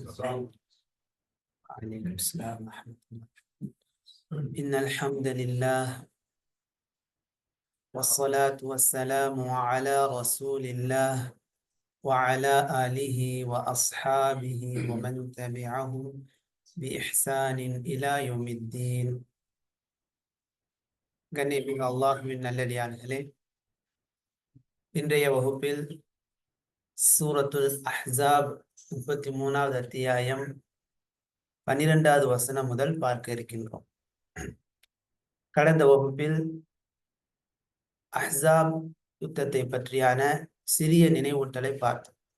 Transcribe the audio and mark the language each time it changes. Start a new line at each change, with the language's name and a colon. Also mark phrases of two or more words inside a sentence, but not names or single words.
Arabic: عليكم السلام ورحمة الله. إن الحمد لله والصلاة والسلام على رسول الله وعلى آله وأصحابه ومن تبعهم بإحسان إلى يوم الدين.
Tamil: கண்ணியமிகு அல்லாஹ்வின் நல்லடியார்களே, இன்றைய வகுப்பில் சூரத்துல் அஹ்ஸாப் 33வது அத்தியாயம் 12வது வசனம் முதல் பார்க்க இருக்கின்றோம். கடந்த வகுப்பில் அஹ்ஸாப் யுத்தத்தை பற்றியான சிறிய நினைவூட்டலை பார்த்தோம்.